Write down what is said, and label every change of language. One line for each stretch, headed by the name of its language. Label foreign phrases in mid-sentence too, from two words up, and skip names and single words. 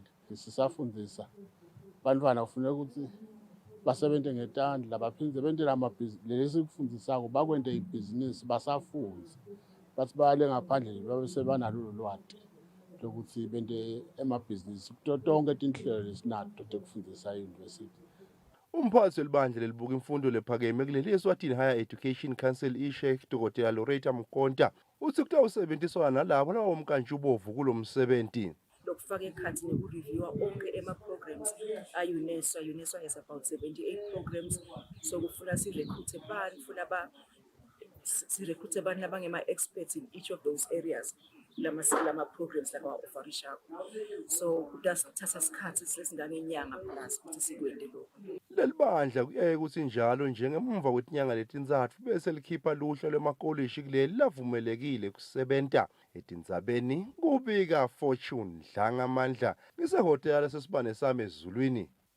Swati: Sisafundisa bantwana kufuneka ukuthi basebenze ngetandla baphindze bentela amabhizinisi lesi kufundisako bakwende ibhizinisi basafunza bathi bayale ngaphandle babe sebanalo lwati lokuthi bende emabhizinisi tonke tinhlelo lesinato tekufundisa e-university. Umphathi welibandla lelibuka imfundo lephakeme kuleli Eswatini Higher Education Council iSheikh Dr. Loretta Mkonta uthi kutawusebenziswana nalabo labomkantshubovu kulomsebenzi. Lokufaka ekhathi nekureviewa onke ema-programs a-UNESCO.
English: UNESCO has about 78 programs.
Swati: So kufuna si-recruite abantu, funa si-recruite abantu labangema-experts
English: in each of those areas.
Swati: Lama programs labawa-offerisha. So kudathatha isikhathi sesingangenyanga plus ukuthi sikwende lokho. Leli bandla kuyaye ukuthi njalo njengemva kwetinyanga letintsatfu bese likhipha luhla lwemakolishi kuleli lavumelekile kusebenta etindzabeni. Kubika Fortune Dlangamandla ngisehotela sesibane sami ezulwini.